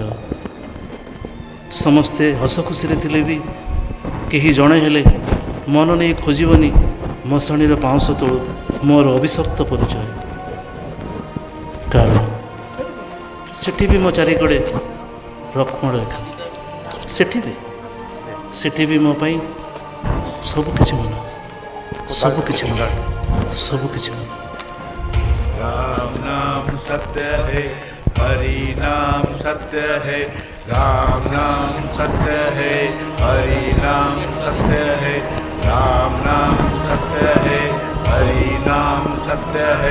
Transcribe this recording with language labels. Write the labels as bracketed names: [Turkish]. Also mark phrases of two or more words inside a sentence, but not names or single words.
[Odia] ସମସ୍ତେ ହସ ଖୁସିରେ ଥିଲେ ବି କେହି ଜଣେ ହେଲେ ମନ ନେଇ ଖୋଜିବନି ମଶାଣିର ପାଉଁଶ ତଳୁ ମୋର ଅଭିଶପ୍ତ ପରିଚୟ। କାରଣ ସେଠି ବି ମୋ ଚାରିକଡ଼େ ଲକ୍ଷ୍ମଣ ରେଖା। ସେଠି ବି ମୋ ପାଇଁ ସବୁକିଛି ମନ। [Hindi] राम नाम सत्य है, हरि नाम सत्य है। राम नाम सत्य है, हरि नाम सत्य है। राम नाम सत्य है, हरि नाम सत्य है।